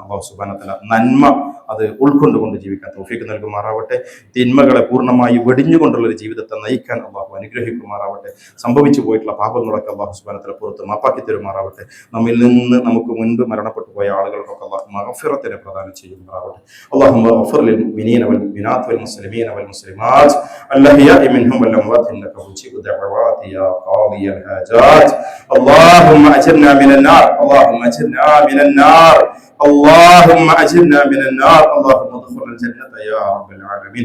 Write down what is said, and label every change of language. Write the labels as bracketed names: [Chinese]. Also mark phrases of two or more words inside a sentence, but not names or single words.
[Arabic] الله سبحانه وتعالى [Malayalam] നന്മ അത് ഉൾക്കൊണ്ടുകൊണ്ട് ജീവിക്കാൻ തൗഫീഖ് നൽകുമാറാവട്ടെ. തിന്മകളെ പൂർണ്ണമായി വെടിഞ്ഞുകൊണ്ടുള്ള ഒരു ജീവിതത്തെ നയിക്കാൻ അള്ളാഹു അനുഗ്രഹിക്കുമാറാവട്ടെ. സംഭവിച്ചു പോയിട്ടുള്ള പാപങ്ങളൊക്കെ [Arabic] الله سبحانه وتعالى [Malayalam] പുറത്ത് മാപ്പാക്കി തരുമാറാവട്ടെ. നമ്മിൽ നിന്ന് നമുക്ക് മുൻപ് മരണപ്പെട്ടു പോയ ആളുകൾക്കൊക്കെ അള്ളാഹു മഗ്ഫിറത്തിനെ പ്രദാനം ചെയ്യുമാറാവട്ടെ. [Arabic] اللهم اغفر للمؤمنين والمؤمنات والمسلمين والمسلمات الأحياء منهم والأموات إنك مجيب الدعوات يا قاضي الحاجات. اللهم أجرنا من النار، اللهم أجرنا من النار، اللهم أجرنا من النار، اللهم ادخلنا الجنة يا رب العالمين.